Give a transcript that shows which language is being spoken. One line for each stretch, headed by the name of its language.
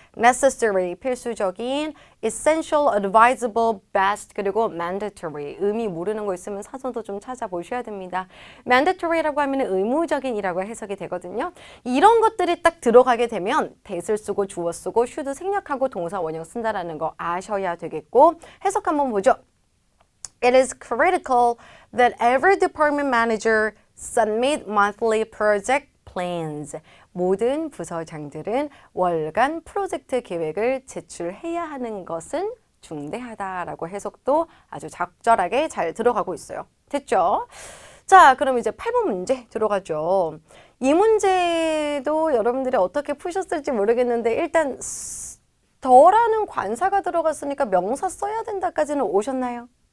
Korean: necessary 필수적인, essential, advisable, best 그리고 mandatory 의미 모르는 거 있으면 사전도 좀 찾아보셔야 됩니다. mandatory라고 하면 의무적인이라고 해석이 되거든요. 이런 것들이 딱 들어가게 되면 대를 쓰고 주어 쓰고 should 생략하고 동사 원형 쓴다라는 거 아셔야 되겠고 해석 한번 보죠.
English: It is critical that every department manager submit monthly project plans.
Korean: 모든 부서장들은 월간 프로젝트 계획을 제출해야 하는 것은 중대하다라고 해석도 아주 적절하게 잘 들어가고 있어요. 됐죠? 자, 그럼 이제 8번 문제 들어가죠. 이 문제도 여러분들이 어떻게 푸셨을지 모르겠는데 일단 더라는 관사가 들어갔으니까 명사 써야 된다까지는 오셨나요?